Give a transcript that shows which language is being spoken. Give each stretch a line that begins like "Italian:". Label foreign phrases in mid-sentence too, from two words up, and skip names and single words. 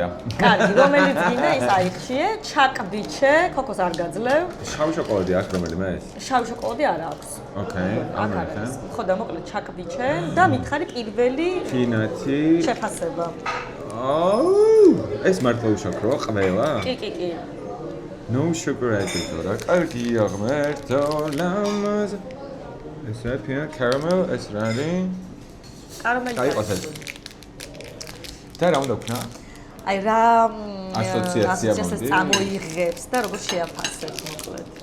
Georgian: კარგი, რომელიც გინდა ის აიხშიე, ჩაკბიჩე, ქოქოს არ გაძლევ. შავი შოკოლადი აქვს რომელიმე ეს? შავი შოკოლადი არ აქვს. ოკეი, ამერიკა. ხო და მოკლედ ჩაკბიჩე და მითხარი პირველი ფინათი. შეფასება. ეს მართლა უშაქროა ყველა? კი.
English: No sugar added
Georgian: რა. კარგია ღმერთო ლამაზ. ესე ფინა caramel ეს რა არის? კარამელი. გაიყოს ეს. და რა უნდა ვქნა? აი რა ასოციაცია მომდის? წამოიღებს და როგორ შეაფასებს მოკლედ.